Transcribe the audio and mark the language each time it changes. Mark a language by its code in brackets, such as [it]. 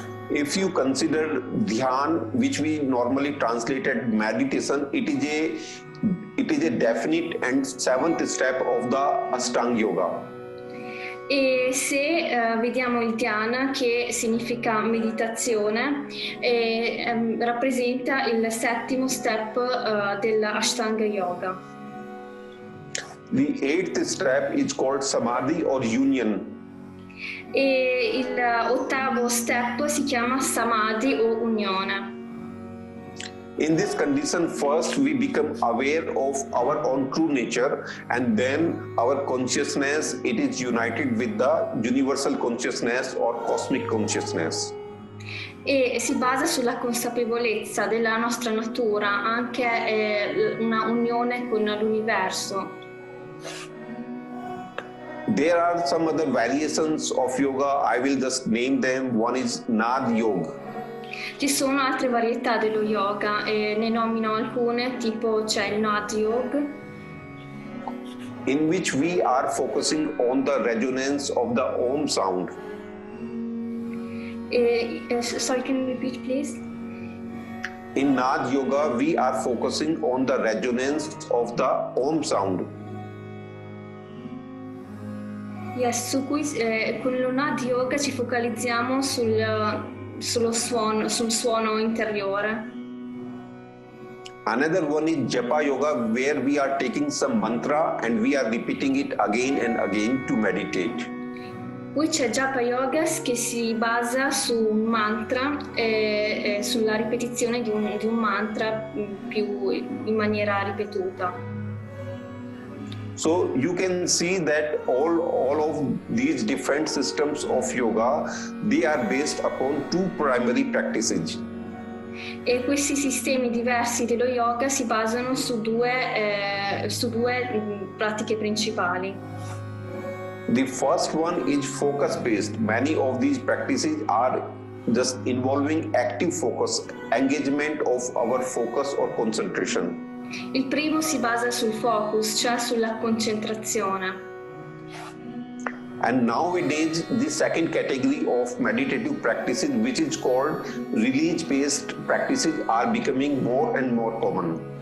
[en] If you consider dhyan, which we normally translated meditation, it is a definite and seventh step of the Ashtanga Yoga. [it] E se vediamo il dhyana, che significa meditazione, rappresenta il settimo step dell'Ashtanga Yoga. [en] The eighth step is called samadhi or union. [it] E il ottavo step si chiama samadhi o unione. [en] In this condition, first we become aware of our own true nature, and then our consciousness, it is united with the universal consciousness or cosmic consciousness. [it] E si basa sulla consapevolezza della nostra natura, anche una unione con l'universo. [en] There are some other variations of yoga. I will just name them. One is Nad Yoga. [it] Ci sono altre varietà dello yoga e ne nomino alcune, tipo c'è il Nad Yoga, [en] in which we are focusing on the resonance of the Om sound. Sorry, can you repeat please? In Nad Yoga, we are focusing on the resonance of the Om sound. [it] Yes, con lo Nad Yoga ci focalizziamo sul suono interiore. [en] Another one is Japa Yoga, where we are taking some mantra and we are repeating it again and again to meditate. [it] Poi c'è Japa Yoga, che si basa su un mantra e sulla ripetizione di un mantra più in maniera ripetuta. [en] So you can see that all of these different systems of yoga, they are based upon two primary practices. [it] E questi sistemi diversi dello yoga si basano su due pratiche principali. [en] The first one is focus based. Many of these practices are just involving active focus, engagement of our focus or concentration. [it] Il primo si basa sul focus, cioè sulla concentrazione. [en] And nowadays, the second category of meditative practices, which is called release-based practices, are becoming more and more common.